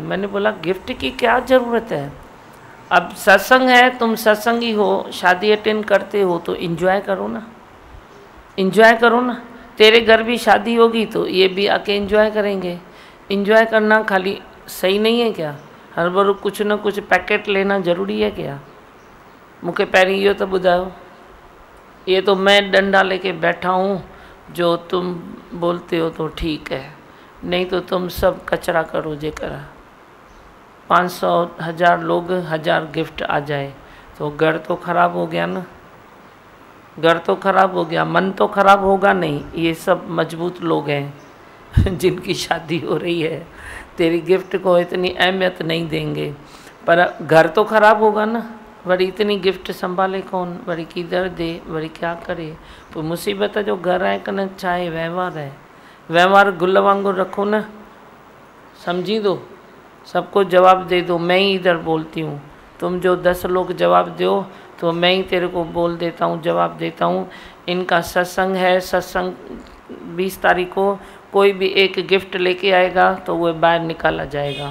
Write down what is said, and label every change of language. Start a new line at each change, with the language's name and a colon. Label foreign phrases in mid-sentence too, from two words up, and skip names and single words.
Hindi: मैंने बोला गिफ्ट की क्या ज़रूरत है, अब सत्संग है, तुम सत्संगी हो, शादी अटेंड करते हो तो इन्जॉय करो ना, इन्जॉय करो ना। तेरे घर भी शादी होगी तो ये भी आके इन्जॉय करेंगे। इन्जॉय करना खाली सही नहीं है क्या? हर बार कुछ न कुछ पैकेट लेना ज़रूरी है क्या?
Sindhi: मुझे पहिरीं इहो तो ॿुधायो।
Hindi: ये तो मैं डंडा लेके बैठा हूँ, जो तुम बोलते हो तो ठीक है, नहीं तो तुम सब कचरा करो। जेकर 500 1000 लोग 1000 गिफ्ट आ जाए तो घर तो ख़राब हो गया ना, घर तो ख़राब हो गया, मन तो ख़राब होगा नहीं। ये सब मजबूत लोग हैं जिनकी शादी हो रही है, तेरी गिफ्ट को इतनी अहमियत नहीं देंगे, पर घर तो ख़राब होगा ना। वरी इतनी गिफ्ट संभाले कौन, वरी किधर दे, वरी क्या करे।
Sindhi: तो मुसीबत जो घर आहे कन छा आहे,
Hindi: व्यवहार है। व्यवहार
Sindhi: गुल वांगुरु
Hindi: रखो ना, समझी दो, सबको जवाब दे दो। मैं ही इधर बोलती हूँ, तुम जो 10 लोग जवाब दो तो मैं ही तेरे को बोल देता हूँ, जवाब देता हूँ। इनका सत्संग है, सत्संग 20 तारीख को कोई भी एक गिफ्ट लेके आएगा तो वह बाहर निकाला जाएगा।